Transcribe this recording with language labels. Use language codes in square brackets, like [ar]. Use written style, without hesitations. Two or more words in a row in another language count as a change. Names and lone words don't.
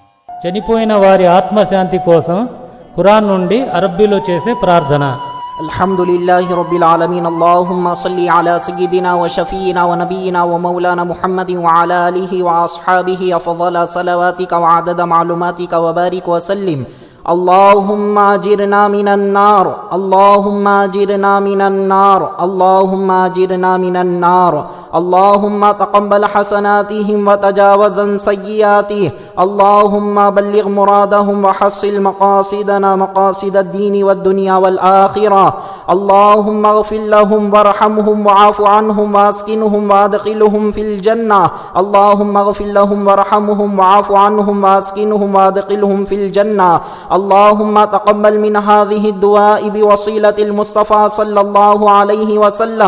[te] చనిపోయిన వారి ఆత్మశాంతి కోసం ఖురాన్ నుండి అరబ్బీలో చేసే ప్రార్థన. [ar] الحمد لله رب العالمين. اللهم صل على سيدنا و شفيعنا و نبينا و مولانا محمد و على آله و أصحابه أفضل صلواتك و عدد معلوماتك و بارك و سلم. اللهم اجرنا من النار اللهم اجرنا من النار اللهم اجرنا من النار اللهم تقبل حسناتهم وتجاوز عن سيئاتهم اللهم بلغ مرادهم وحصل مقاصدنا مقاصد الدين والدنيا والآخرة اللهم اغفر لهم وارحمهم وعاف عنهم واسكنهم وادخلهم في الجنة اللهم اغفر لهم وارحمهم وعاف عنهم واسكنهم وادخلهم في الجنة اللهم تقبل من هذه الدعاء بوصيلة المصطفى صلى الله عليه وسلم.